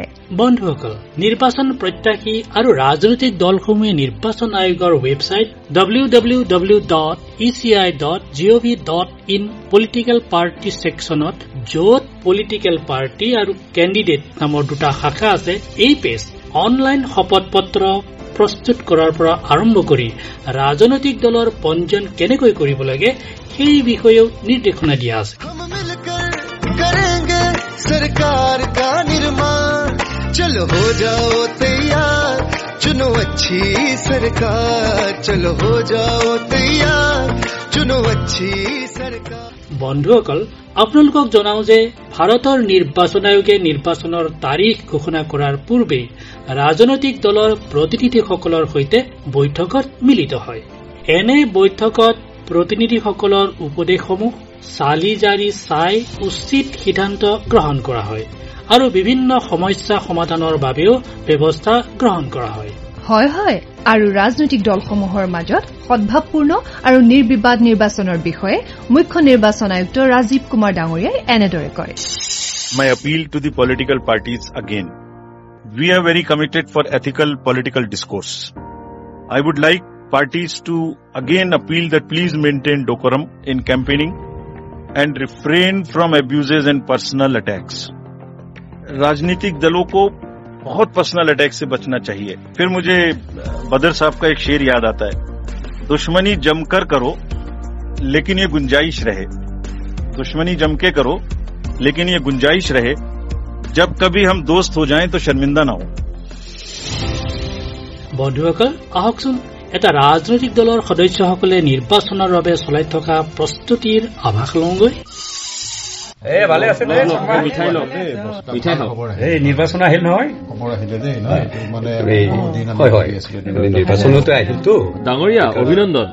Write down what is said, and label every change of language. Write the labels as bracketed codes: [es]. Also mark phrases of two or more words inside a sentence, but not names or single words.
[as] বন্ধুসকল, নিৰ্বাচন প্ৰত্যাশী আৰু ৰাজনৈতিক দলসমূহে নিৰ্বাচন আয়োগৰ ৱেবছাইট www.eci.gov.in [en] political party [as] ছেকশ্যনত, য'ত [en] political party [as] আৰু কেণ্ডিডেট নামৰ দুটা শাখা আছে, এই [en] page online [as] শপত পত্ৰ প্ৰস্তুত কৰাৰ পৰা আৰম্ভ কৰি ৰাজনৈতিক দলৰ পঞ্জীয়ন কেনেকৈ কৰিব লাগে সেই বিষয়েও নিৰ্দেশনা দিয়া আছে। [hi] सरकार का निर्माण चलो हो जाओ तैयार चुनो अच्छी सरकार चलो हो जाओ तैयार चुनो अच्छी सरकार। [as] বন্ধুসকল, আপোনালোকক জনাও যে ভাৰতৰ নিৰ্বাচন আয়োগে নিৰ্বাচনৰ তাৰিখ ঘোষণা কৰাৰ পূৰ্বে ৰাজনৈতিক দলৰ প্ৰতিনিধিসকলৰ সৈতে বৈঠকত মিলিত হয়। এনে বৈঠকত প্ৰতিনিধিসকলৰ উপদেশসমূহ চালি জাৰি চাই উচিত সিদ্ধান্ত গ্ৰহণ কৰা হয় আৰু বিভিন্ন সমস্যা সমাধানৰ বাবেও ব্যৱস্থা গ্ৰহণ কৰা হয়। হয়, আৰু ৰাজনৈতিক দলসমূহৰ মাজত সদ্ভাৱপূৰ্ণ আৰু নিৰ্বিবাদ নিৰ্বাচনৰ বিষয়ে মুখ্য নিৰ্বাচন আয়ুক্ত ৰাজীৱ কুমাৰ ডাঙৰীয়াই এনেদৰে কয়। [en] My appeal to the political parties again. We are very committed for ethical political discourse. I would like parties to again appeal that please maintain decorum in campaigning and refrain from abuses and personal attacks. [hi] राजनीतिक दलों को बहुत [en] personal attack [hi] से बचना चाहिए। फिर मुझे बदर साहब का एक शेर याद आता है, दुश्मनी जमकर करो लेकिन ये गुंजाइश रहे। दुश्मनी जम के करो लेकिन ये गुंजाइश रहे, जब कभी हम दोस्त हो जाएं तो शर्मिंदा ना हो। [as] বন্ধুসকল, আহকচোন এটা ৰাজনৈতিক দলৰ সদস্যসকলে নিৰ্বাচনৰ বাবে চলাই থকা প্ৰস্তুতিৰ আভাস লওঁগৈ। ভালে আছে নিৰ্বাচন আহিল নহয়? নিৰ্বাচনতো আহিলতো ডাঙৰীয়া, অভিনন্দন।